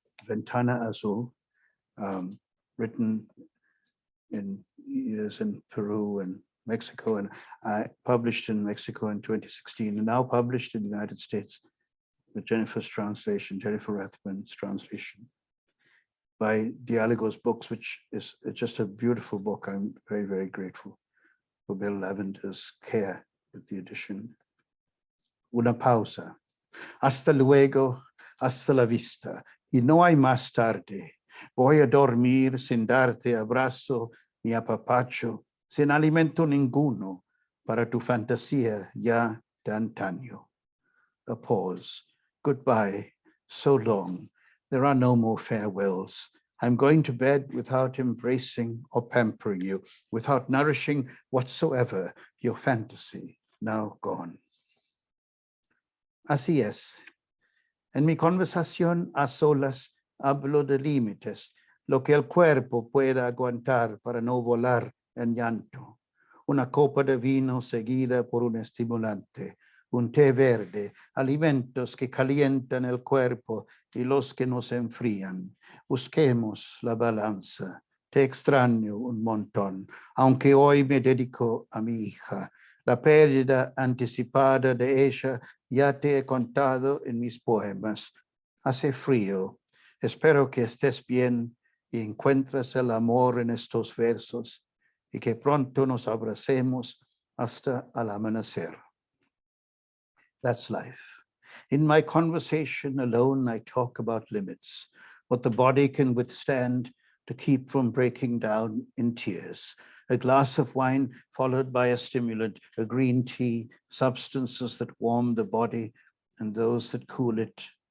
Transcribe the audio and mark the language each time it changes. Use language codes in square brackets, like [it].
[en] Ventana Azul, written in years in Peru and Mexico, and I published in Mexico in 2016, and now published in the United States with Jennifer's translation, Jennifer Rathman's translation, by Dialogos Books, which is just a beautiful book. I'm very, very grateful for Bill Lavender's care with the edition. [es] Una pausa. Hasta luego, hasta la vista. Y no hay más tarde. Voy a dormir sin darte abrazo ni apapacho, sin alimento ninguno para tu fantasía ya de antaño. [en] A pause. Goodbye. So long. There are no more farewells. I'm going to bed without embracing or pampering you, without nourishing whatsoever your fantasy, now gone. [es] Así es. En mi conversación a solas hablo de límites, lo que el cuerpo pueda aguantar para no volar en llanto. Una copa de vino seguida por un estimulante, un té verde, alimentos que calientan el cuerpo y los que nos enfrían. Busquemos la balanza. Te extraño un montón, aunque hoy me dedico a mi hija. La pérdida anticipada de ella ya te he contado en mis poemas. Hace frío. Espero que estés bien y encuentres el amor en estos versos y que pronto nos abracemos hasta el amanecer. [en] That's life. In my conversation alone, I talk about limits, what the body can withstand to keep from breaking down in tears. A glass of wine followed by a stimulant, a green tea, substances that warm the body and those that cool it.